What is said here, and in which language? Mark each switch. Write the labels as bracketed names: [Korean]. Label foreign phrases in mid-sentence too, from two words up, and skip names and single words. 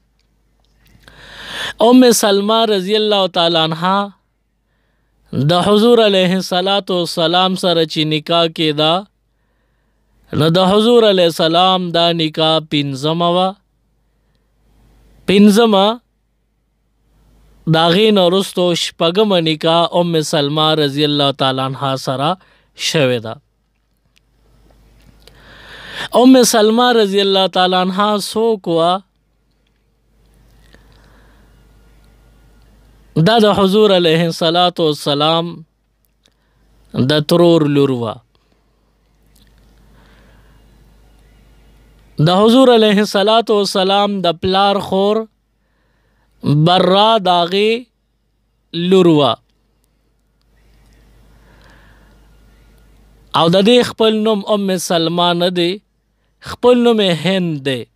[Pashto] ام سلمہ [Arabic] رضی الله تعالی عنها [Pashto] د حضور [Arabic] علیہ السلام [Pashto] سره چې نکاح کېدا، نو د حضور [Arabic] علیہ السلام [Pashto] دا نکاح پنځمه وه۔ پنځمه د هغې نه وروستو شپږمه نکاح ام سلمہ [Arabic] رضی الله تعالی عنها [Pashto] سره شوې ده۔ ام سلمہ [Arabic] رضی اللہ تعالی عنہ [Pashto] څوک وه؟ دا د حضور [Arabic] علیہ السلام [Pashto] د ترور لور وه۔ د حضور [Arabic] علیہ السلام [Pashto] د پلار خور برا د هغې لور وه، او د دې خپل نوم ام سلمہ نه دی، خپل نوم هند دی،